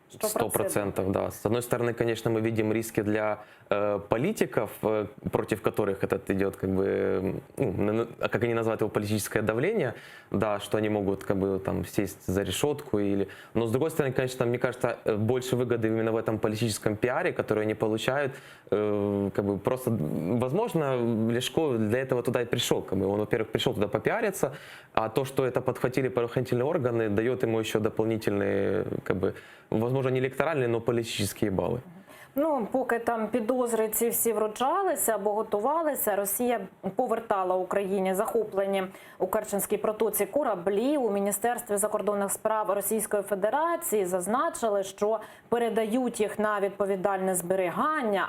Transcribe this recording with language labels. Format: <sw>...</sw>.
<ru>100%, да. С одной стороны, конечно, мы видим риски для политиков, против которых этот идет, как бы, ну, как они называют его, политическое давление, да, что они могут, как бы, там, сесть за решетку или... Но, с другой стороны, конечно, мне кажется, больше выгоды именно в этом политическом пиаре, который они получают, как бы, просто, возможно, Ляшко для этого туда и пришел, как бы, он, во-первых, пришел туда попиариться, а то, что это подхватили правоохранительные органы, дает ему еще дополнительные, как бы, возможно, не электоральные, но политические баллы.</ru> <uk>Ну, поки там підозри ці всі вручалися або готувалися, Росія повертала Україні захоплені у Керченській протоці кораблі. У Міністерстві закордонних справ Російської Федерації зазначили, що передають їх на відповідальне зберігання.</uk>